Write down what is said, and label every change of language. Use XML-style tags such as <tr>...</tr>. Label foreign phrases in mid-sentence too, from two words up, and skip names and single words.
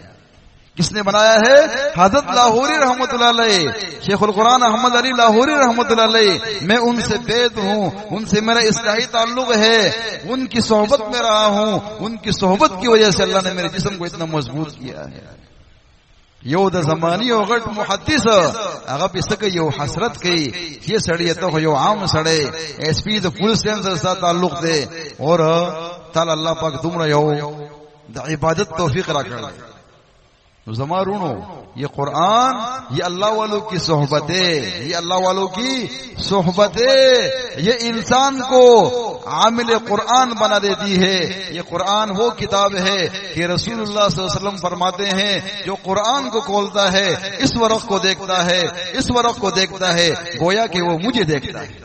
<ur>کس نے بنایا ہے؟ حضرت لاہوری</ur> <ar>رحمۃ اللہ علیہ،</ar> <ur>شیخ القرآن احمد علی لاہوری</ur> <ar>رحمۃ اللہ علیہ۔</ar> <ur>میں ان سے بیت ہوں، ان سے میرا اصلاحی تعلق ہے، ان کی صحبت میں رہا ہوں، ان کی صحبت کی وجہ سے اللہ نے میرے جسم کو اتنا مضبوط کیا ہے۔</ur> <ps>یو د زمانی او غټ محدث هغه پسکه یو حسرت کوي چې سړی ته یو عام سړی ایس پی د پولیس سره تعلق دی، اور تعالی الله پاک تمره یو د عبادت توفیق راکړي۔</ps> <ur>زمارونو یہ قرآن، یہ اللہ والوں کی صحبت ہے، یہ اللہ والوں کی صحبت ہے، یہ انسان کو عامل قرآن بنا دیتی ہے۔ یہ قرآن وہ کتاب ہے کہ رسول اللہ</ur> <ar>صلی اللہ علیہ وسلم</ar> <ur>فرماتے ہیں جو قرآن کو کھولتا ہے، اس ورق کو دیکھتا ہے، اس ورق کو دیکھتا ہے گویا کہ وہ مجھے دیکھتا ہے۔</ur>